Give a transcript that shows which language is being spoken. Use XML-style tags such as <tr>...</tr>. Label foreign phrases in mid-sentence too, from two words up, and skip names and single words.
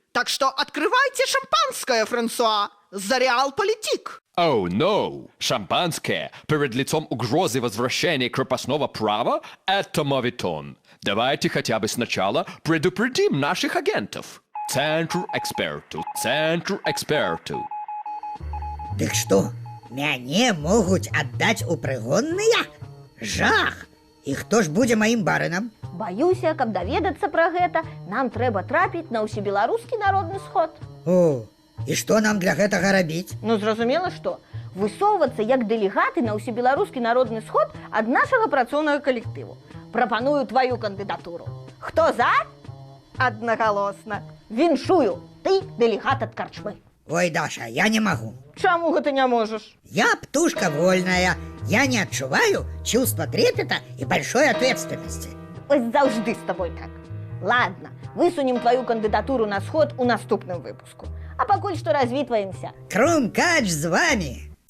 <ru>Так что открывайте шампанское, Франсуа, за реал-политик.</ru> <en>Oh no!</en> <ru>Шампанское перед лицом угрозы возвращения крепостного права – это моветон. Давайте хотя бы сначала предупредим наших агентов. Центр эксперту, центр эксперту.</ru> <be>Дык што, мяне могуць аддаць у прыгонныя? Жах! І хто ж будзе маім барынам? Баюся, каб даведацца пра гэта, нам трэба трапіць на ўсебеларускі народны сход. О, і што нам для гэтага рабіць? Ну, зразумела, што? Высоўвацца як дэлегаты на ўсебеларускі народны сход ад нашага працоўнага калектыву. Прапаную тваю кандыдатуру. Хто за? Аднагалосна. Віншую, ты дэлегат ад карчмы. Ой, Даша, я не магу. Чаму гэта не можаш? Я птушка вольная. Я не адчуваю</be> <ru>чувства трепета и большой ответственности.</ru> <be>Ось заўжды з табой так. Ладно, высунем твою кандыдатуру на сход у наступным выпуску. А пакуль што развітваемся. Крумкач з вами.</be>